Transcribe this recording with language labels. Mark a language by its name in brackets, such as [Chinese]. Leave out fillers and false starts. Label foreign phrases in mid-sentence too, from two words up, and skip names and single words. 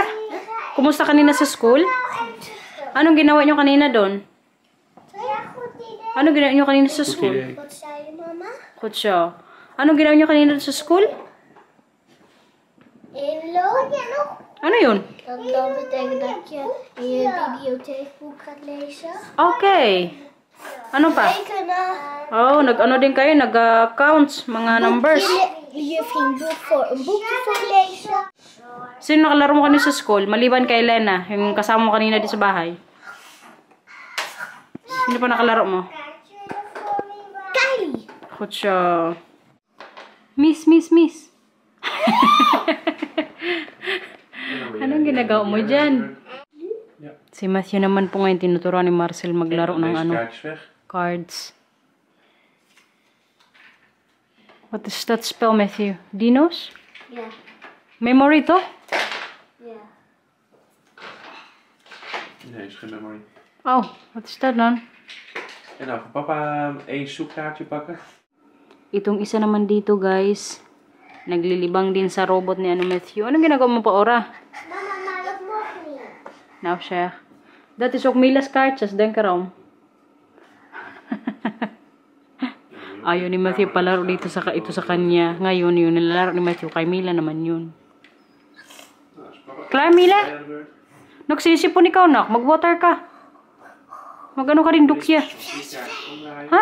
[Filipino] Kumusta kanina sa school? Anong ginawa nyo kanina doon? Anong ginawa nyo kanina sa school? Kutsa. Anong ginawa nyo kanina sa school? Ano yun? [Dutch] Dat betekent dat je in je videotheekboek gaat lezen. [Filipino] Okay. Ano pa? [Dutch] Rekenen. [Filipino] Oh, din kayo, nag-counts, mga numbers. [Dutch] Je ging een boekje voorlezen. [Filipino] Sino nakalaro mo kanina sa school? Maliban kay Elena, yung kasama mo kanina di sa bahay. Sino pa nakalaro mo? Kylie. Kutsa. Miss. Anong ginagawa mo dyan? Si Matthew naman po ngayon tinuturuan ni Marcel maglaro ng cards. [English] What does that spell, Matthew? Dinos? Yeah. Memory to? Yeah. [Dutch] Nee, is geen memory. Oh, wat is dat dan? En nou, voor papa één zoekkaartje pakken. [Filipino] Itong isa naman dito, guys. Naglilibang din sa robot ni Matthew. Anong ginagawa mo pa, Ora? Mama, [Dutch] maar dat mag niet. Nou, zeg. Dat is ook Mila's kaartjes, denk erom. [Filipino] Ayaw ni Matthew palaro dito ito sa kanya. Ngayon, yun. Nilalaro ni Matthew kay Mila naman yun. Klaar, Mila? Nagsisipon ikaw, nak. Mag-water ka. Mag-ano ka rin dukya. Ha?